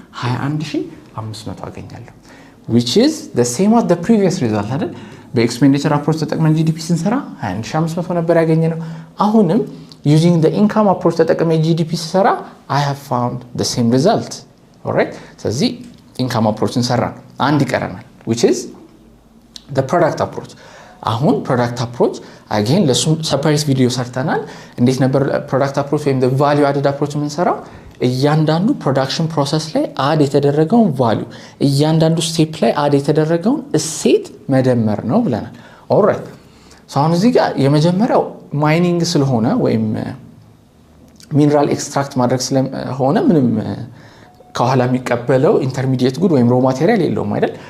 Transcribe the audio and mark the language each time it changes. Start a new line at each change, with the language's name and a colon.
English: 21500
Amharic: አገኛለሁ
English: which is the same as the previous result
Amharic: አይደል? በኤክስፔንዲቸር አፕሮች ተጠቅመን ጂዲፒ ስንሰራ 21500 ነበር ያገኘነው። አሁንም
English: using the income approach
Amharic: ተጠቅመ ጂዲፒ ስሰራ
English: I have found the same result. alright
Amharic: ስለዚህ
English: income approach
Amharic: እንሰራ አንድ ይቀረናል
English: which is the product approach.
Amharic: አሁን product approach again ለሱ separate ቪዲዮ ሰርተናል። እንዴት ነበር product approach ወይም the value added approach የምንሰራው? እያንዳንዱ ፕሮዳክሽን ፕሮሰስ ላይ አድ የተደረገውን ቫልዩ እያንዳንዱ ስቴፕ ላይ አድ የተደረገውን እሴት መደመር ነው ብለናል። ኦልራይት ሶ አሁን እዚህ ጋር የመጀመሪያው ማይኒንግ ስለሆነ ወይም ሚነራል ኤክስትራክት ማድረግ ስለሆነ ምንም ከኋላ የሚቀበለው ኢንተርሚዲየት ጉድ ወይም ሮ ማቴሪያል የለውም አይደል?